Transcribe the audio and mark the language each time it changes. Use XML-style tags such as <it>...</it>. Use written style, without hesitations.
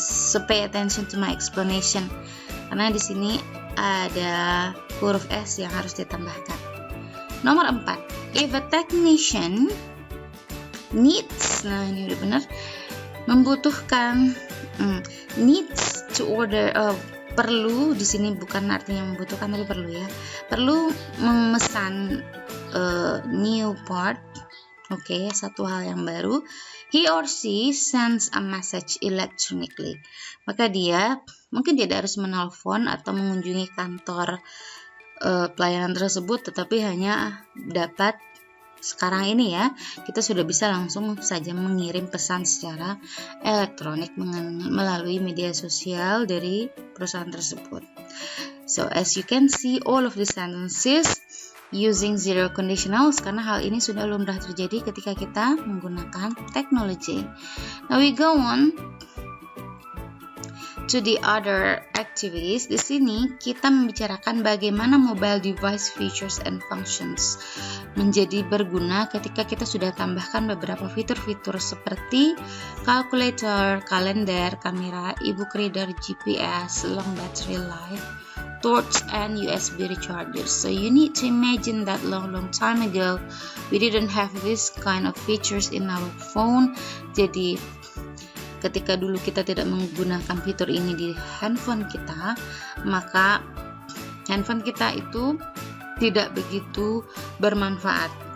<en>So pay attention to my explanation.</en> <id>Karena di sini ada huruf S yang harus ditambahkan. Nomor 4,</id> <en>if a technician needs,</en> <id>nah ini udah benar, membutuhkan</id> <en>Needs to order,</en> <id>perlu di sini bukan artinya membutuhkan, tapi perlu ya. Perlu memesan</id> <en>new part.</en> <id>Oke, satu hal yang baru.</id> <en>He or she sends a message electronically.</en> <id>Maka dia mungkin tidak harus menelpon atau mengunjungi kantor pelayanan tersebut, tetapi hanya dapat sekarang ini ya, kita sudah bisa langsung saja mengirim pesan secara elektronik melalui media sosial dari perusahaan tersebut.</id> <en>So as you can see, all of the sentences using zero conditionals,</en> <id>karena hal ini sudah lumrah terjadi ketika kita menggunakan teknologi.</id> <en>Now we go on to the other activities.</en> <id>Di sini kita membicarakan bagaimana</id> <en>mobile device features and functions</en> <id>menjadi berguna ketika kita sudah tambahkan beberapa fitur-fitur seperti calculator, kalender, kamera, e-book reader, GPS, long battery life, torch, and USB recharger.</id> <en>So you need to imagine that long time ago we didn't have this kind of features in our phone.</en> <id>Jadi ketika dulu kita tidak menggunakan fitur ini di handphone kita, maka handphone kita itu tidak begitu bermanfaat.</id>